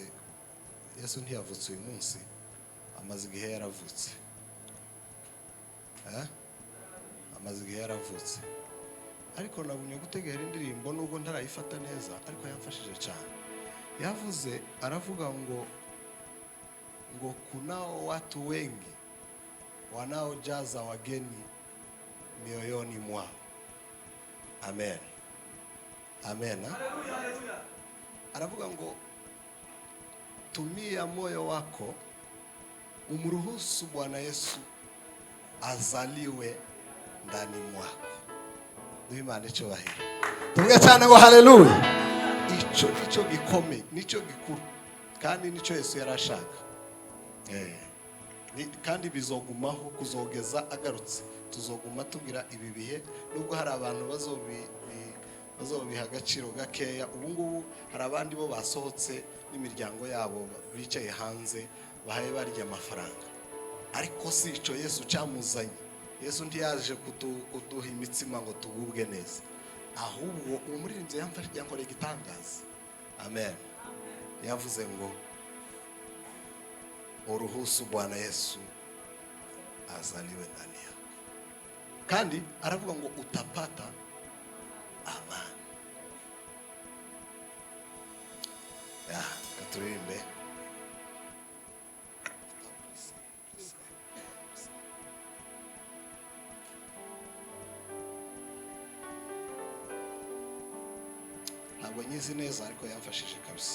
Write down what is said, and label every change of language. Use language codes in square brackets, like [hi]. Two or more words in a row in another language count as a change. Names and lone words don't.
[rw] Yesu ntiyavutse uyu munsi, amaze igihe yaravutse. Amaze igihe yaravutse. Ariko nabunye gutegera indirimbo nubwo ntarayifata neza ariko yamfashije cyane. Yavuze aravuga ngo [sw] kunao watu wengi wanaojaza wageni mioyoni mwao. Amen. Amen. [rw] Aravuga ngo [sw] tumia moyo wako umruhusu Bwana Yesu azaliwe ndani mwako. [rw] Imana icyubahiro. Tuvuge cyane ngo haleluya. Icyo gikome, nicyo gikuru kandi nicyo Yesu yarashaka. Kandi bizogumaho kuzogeza agarutse. Tuzoguma tugira ibi bihe nubwo hari abantu bazobiha agaciro gakeya. Ubu ngubu hari abandi bo basohotse n'imiryango yabo bicaye hanze bahaye barya amafaranga. Ariko si icyo Yesu cyamuzanye. Yesu ntiyaje kuduha imitsima ngo tugubwe neza, ahubwo umuririmbyi yankoreye igitangaza. [sw] Amen. [rw] Yavuze ngo [sw] uruhusu Bwana Yesu azaliwe ndani yako, [rw] kandi aravuga ngo [sw] utapata amani. [rw] Katurimbe. Ntabwo nyizi neza ariko yamfashije kabisa.